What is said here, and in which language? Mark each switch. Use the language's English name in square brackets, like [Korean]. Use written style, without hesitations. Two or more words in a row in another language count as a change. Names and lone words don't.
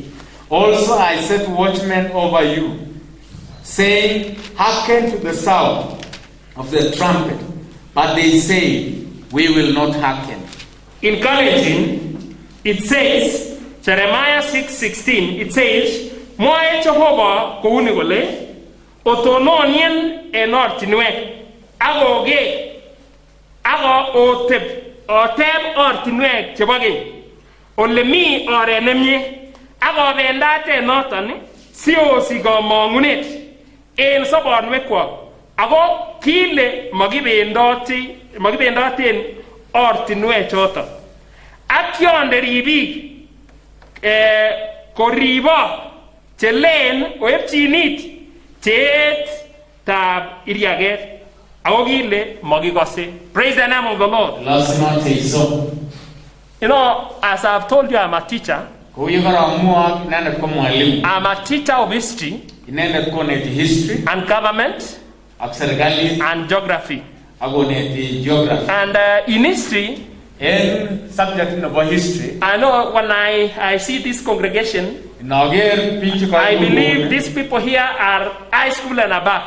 [English] Also I set watchmen over you, saying, hearken to the sound of the trumpet. But they say, we will not hearken. In Galatians, it says, Jeremiah 6:16, it says, [Kalenjin] Moe Jehovah kouni gole, otononien enortinwe, agoge, ago oteb ortinwe chebage, olemi orenemye, ago bendate noton, sio sigo mongunet, en sobonwekwa, ago kile magibendoten ortinwe choton. Ak yonde ribik koribo chelen oepchinit chet tab iriaget ako kile magikose. [English] Praise the name of the Lord. You know, as I've told you, I'm a teacher. I'm a teacher of history and government and geography. And in history, I know when I see this congregation, I believe these people here are high school and above.